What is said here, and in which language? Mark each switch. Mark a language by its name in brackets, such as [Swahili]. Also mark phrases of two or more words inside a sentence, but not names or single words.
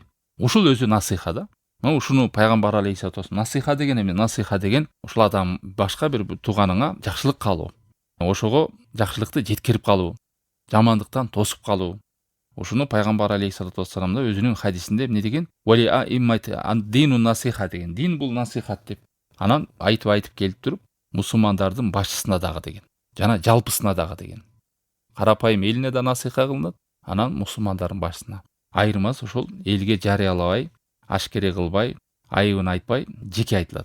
[Kyrgyz] Ушул өзү насыйха да. Ушуну пайгамбар [Arabic] عليه الصلاة والسلام, [Kyrgyz] насыйха деген эме? Насыйха деген ушул адам башка бир тууганыңа жакшылык каалоо. Ошого жакшылыкты жеткирип калуу, жамандыктан тосуп калуу. Ушуну пайгамбар [Arabic] عليه الصلاة والسلام [Kyrgyz] да өзүнүн хадисинде эмне деген? [Arabic] ولأئمة الدين نصيحة [Kyrgyz] деген. Дин бул насыйхат деп. Анан айтып келип туруп, мусулмандардын башчысына дагы деген. Жана жалпысына дагы деген. Карапайым элине да насыйха кылынат, анан мусулмандардын башчысына. Айырмасы ошол элге жарыялабай, ашкере кылбай, айыбын айтпай, жеке айтылат.